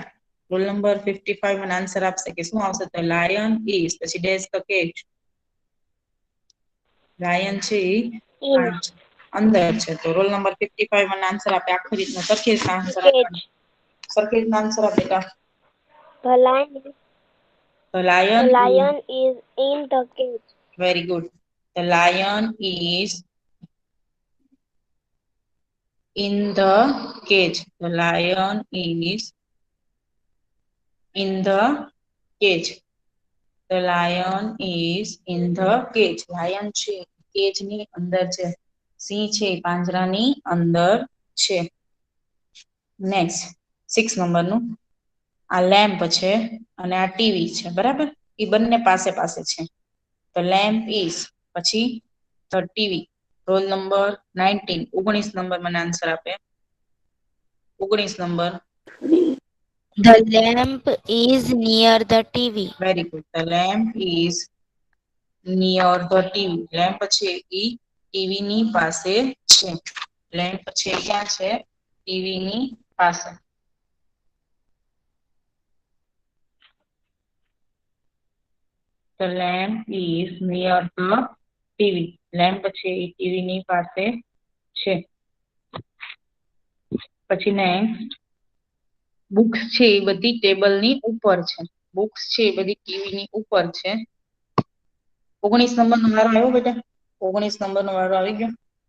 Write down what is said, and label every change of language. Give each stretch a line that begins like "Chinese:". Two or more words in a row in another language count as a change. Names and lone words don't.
English: roll number
Gujarati: 55 મને આન્સર આપશે કે શું આવશે? તો
English: lion is
Gujarati: પછી
English: dash the cage.
Gujarati: લાયન છે અંદર છે. તો
English: roll number
Gujarati: 55 મને આન્સર આપે. આખી રીતનો સરખી રીતના આન્સર આપવાનો. સરખી રીતના આન્સર આપે બેટા.
English: The લાયન is in the cage. very good. The lion is in the cage. The lion is in the cage. The lion is in the cage.
Gujarati: Lion છે કેજ ની અંદર છે. સિંહ છે પાંજરાની અંદર છે. નેક્સ્ટ 6 નંબરનું. આ લેમ્પ છે અને આ ટીવી છે, બરાબર. એ બંને પાસે પાસે છે.
English: The lamp is પછી the TV. roll number
Gujarati: 19. 19 નંબર મને આન્સર આપે. 19 નંબર.
English: The lamp is near the TV. very good. The lamp is near the TV.
Gujarati: લેમ્પ છે એ ટીવી ની પાસે છે. લેમ્પ છે ક્યાં છે? ટીવી ની પાસે.
English: The lamp is near the TV.
Gujarati: લેમ્પ છે એ ટીવી ની પાસે છે. પછી
English: next books
Gujarati: છે એ બધી ટેબલ ની ઉપર છે. બુક્સ છે એ બધી ટીવી ની ઉપર છે. 19 નંબર નો વારો આવ્યો બેટા? 19 નંબર નો વારો આવી ગયો?